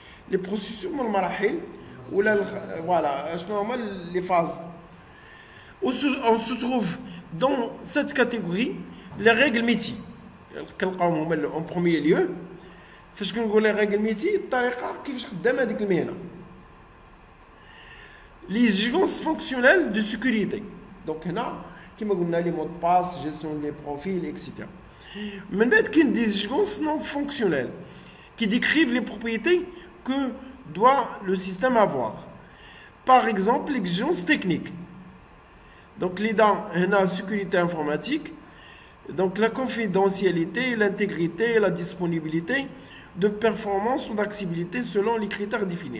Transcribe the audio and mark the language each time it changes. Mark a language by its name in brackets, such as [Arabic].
[Arabic] Les processus هما المراحل ولا voilà شنو هما les phases. [French] On se trouve dans cette catégorie les règles métiers. [Arabic] كنلقاوهم هما [French] en premier lieu. [Arabic] فاش كنقول les règles métiers الطريقه كيفاش خدام هذيك المهنه. [French] Les exigences fonctionnelles de sécurité. [Arabic] Donc هنا كما قلنا لي مود باس، [French] gestion des profils etc. [Arabic] من بعد كاين [French] des exigences non fonctionnelles qui décrivent les propriétés que doit le système avoir. Par exemple, l'exigence technique. Donc, la sécurité informatique, donc la confidentialité, l'intégrité, la disponibilité de performance ou d'accessibilité selon les critères définis.